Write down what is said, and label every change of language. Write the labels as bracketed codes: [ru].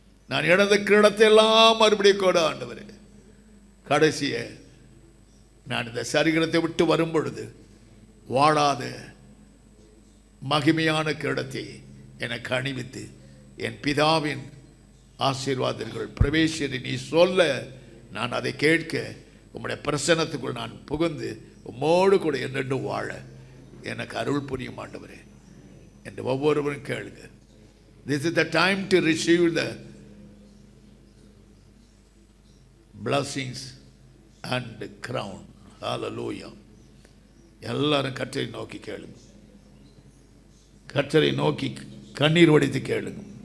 [ta] நான் இழந்த கிரீடத்தை எல்லாம் மறுபடியும் கூட ஆண்டவரே, கடைசிய நான் இந்த சரீரத்தை விட்டு வரும் பொழுது வாழாத மகிமையான கிரீடத்தை எனக்கு அணிவித்து என் பிதாவின் ஆசீர்வாதங்கள் பிரவேசியதை நீ சொல்ல, நான் அதை கேட்க உம்முடைய பிரசன்னத்துக்குள் நான் புகுந்து உம்மோடு கூட என்னென்று வாழ எனக்கு அருள் புரியும் ஆண்டவரே என்று ஒவ்வொருவரும் கேளுங்க. [en] This is the time to receive the blessings and the crown. [ta] Hallelujah. எல்லாரும் கர்த்தரை நோக்கி கேளுங்க. கர்த்தரை நோக்கி கண்ணீர் வடித்து கேளுங்க.